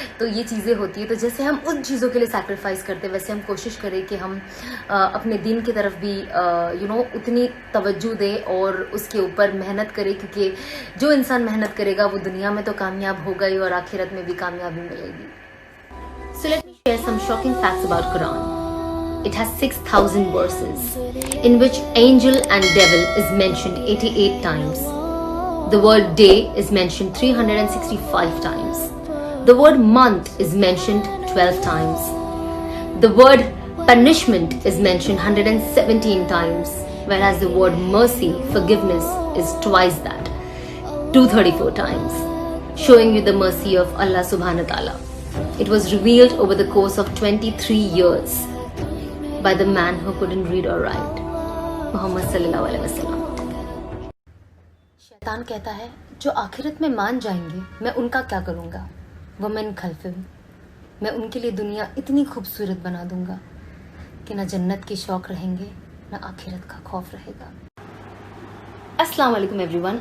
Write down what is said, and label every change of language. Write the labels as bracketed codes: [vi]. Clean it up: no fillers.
[ur] تو یہ چیزیں ہوتی ہیں. تو جیسے ہم ان چیزوں کے لیے سیکریفائس کرتے ہیں ویسے ہم کوشش کریں کہ ہم اپنے دین کی طرف بھی اتنی توجہ دیں اور اس کے اوپر محنت کریں. کیونکہ جو انسان محنت کرے گا وہ دنیا میں تو کامیاب ہوگا ہی اور آخرت میں بھی کامیابی ملے گی. [en] So let me share some shocking facts about Quran. It has 6,000 verses, in which angel and devil is mentioned 88 times. The word day is mentioned 365 times. The word month is mentioned 12 times. The word punishment is mentioned 117 times, whereas the word mercy, forgiveness, is twice that, 234 times, showing you the mercy of Allah subhanahu wa ta'ala. It was revealed over the course of 23 years by the man who couldn't read or write, Muhammad sallallahu alaihi wasallam. [ur] شیطان کہتا ہے جو آخرت میں مان جائیں گے میں ان کا کیا کروں گا, [ar] ومن خلفہم, [ur] میں ان کے لیے دنیا اتنی خوبصورت بنا دوں گا کہ نہ جنت کے شوق رہیں گے نہ آخرت کا خوف رہے گا. السلام علیکم [en] Everyone.